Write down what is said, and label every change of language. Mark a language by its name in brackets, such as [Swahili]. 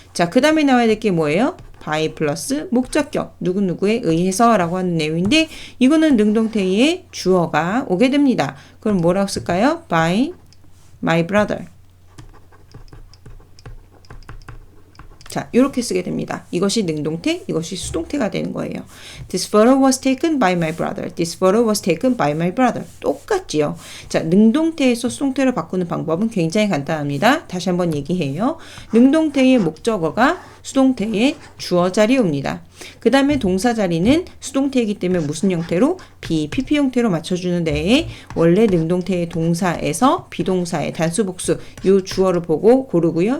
[Korean] 자, 그 다음에 나와야 될 게 뭐예요? by 플러스 목적격 누구누구에 의해서 라고 하는 내용인데 이거는 능동태의 주어가 오게 됩니다. 그럼 뭐라고 쓸까요? [English] by my brother. [Korean] 자, 이렇게 쓰게 됩니다. 이것이 능동태, 이것이 수동태가 되는 거예요. [English] This photo was taken by my brother. This photo was taken by my brother. [Korean] 똑같지요. 자, 능동태에서 수동태를 바꾸는 방법은 굉장히 간단합니다. 다시 한번 얘기해요. 능동태의 목적어가 수동태의 주어 자리에 옵니다. 그 다음에 동사 자리는 수동태이기 때문에 무슨 형태로? BPP 형태로 맞춰주는데 원래 능동태의 동사에서 비동사의 단수 복수 이 주어를 보고 고르고요.